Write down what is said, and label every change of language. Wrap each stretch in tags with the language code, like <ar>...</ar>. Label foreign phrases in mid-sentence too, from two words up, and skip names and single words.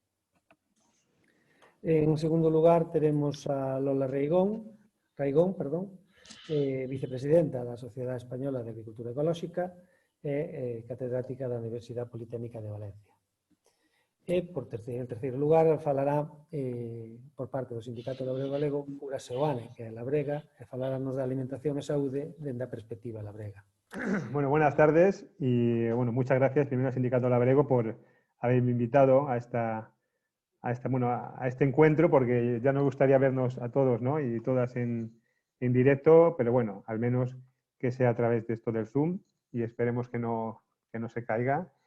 <gl>En segundo lugar teremos a Lola Raigón, vicepresidenta da Sociedade Española de Agricultura Ecolóxica e catedrática da Universidade Politécnica de Valencia. E, en terceiro lugar, falará por parte do Sindicato Labrego Galego Cura Seoane, que é labrega, e falará-nos da alimentación e saúde dende a perspectiva labrega.</gl> <es>Bueno, buenas tardes y bueno, muchas gracias primero al Sindicato Labrego por haberme invitado a este encuentro, porque ya nos gustaría vernos a todos, ¿no? Y todas en directo, pero bueno, al menos que sea a través de esto del Zoom y esperemos que no se caiga.</es>